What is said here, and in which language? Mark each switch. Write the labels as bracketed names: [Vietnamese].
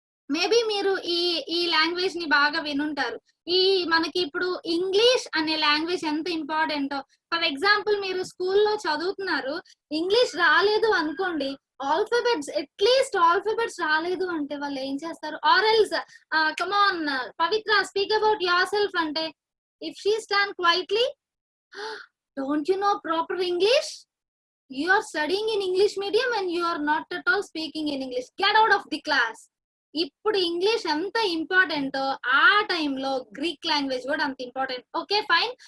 [Telugu] Maybe మీరు ఈ language ని బాగా వినుంటారు. మనకి ఇప్పుడు ఇంగ్లీష్ అనే లాంగ్వేజ్ ఎంత ఇంపార్టెంటో. ఫర్ ఎగ్జాంపుల్ మీరు స్కూల్లో చదువుతున్నారు, ఇంగ్లీష్ రాలేదు అనుకోండి, ఆల్ఫాబెట్స్, అట్లీస్ట్ ఆల్ఫాబెట్స్ రాలేదు అంటే వాళ్ళు ఏం చేస్తారు? [English] Or else come on Pavitra speak about yourself అంటే if she stand quietly, don't you know proper English, you are studying in English medium and you are not at all speaking in English, get out of the class. [Telugu] ఇప్పుడు English ఎంత important, ఆ టైంలో Greek language కూడా అంత important. Okay fine.